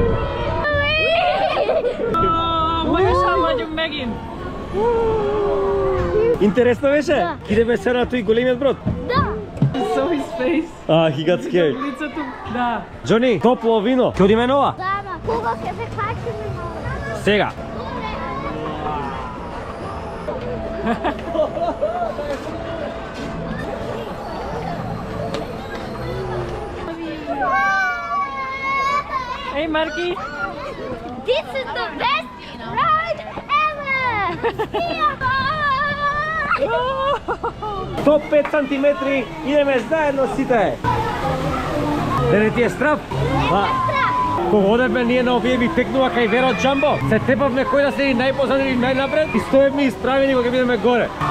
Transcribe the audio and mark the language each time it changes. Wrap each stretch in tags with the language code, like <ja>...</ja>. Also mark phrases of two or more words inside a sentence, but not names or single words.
<mk>Mă ieșam megint. Интересно беше? Да. Идеме сега на тој големиот брод? Да.</mk> <en>So his face. He got scared.</en> <mk>Лицето. Да. Джони, топло вино. Ќе одиме нова? Да, ама кога ќе се качиме на... Сега. Ей, Марки.</mk> <en>This is the best ride ever!</en> <mk>105 сантиметри, идеме заедно сите. Да не ти е страв? Кога одевме ние на овие ви текнува кај Веро Джамбо, се тепавме кој да седи најпозади или најнапред и стоевме исправени кога бидеме горе.</mk>